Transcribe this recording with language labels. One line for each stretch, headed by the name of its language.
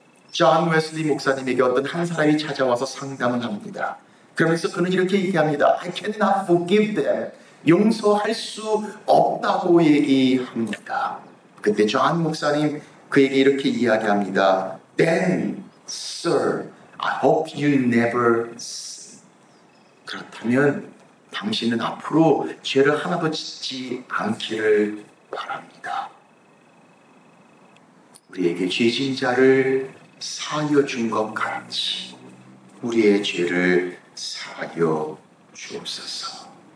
Korean: 존 웨슬리 목사님에게 어떤 한 사람이 찾아와서 상담을 합니다. 그러면서 그는 이렇게 얘기합니다.
English: I cannot forgive them.
Korean: 용서할 수 없다고 얘기합니다. 그때 존 목사님 그에게 이렇게 이야기합니다.
English: Then, sir, I hope you never sin.
Korean: 그렇다면 당신은 앞으로 죄를 하나도 짓지 않기를 바랍니다. 우리에게 죄 지은 자를 사하여 준 것 같이 우리의 죄를 사하여 주옵소서.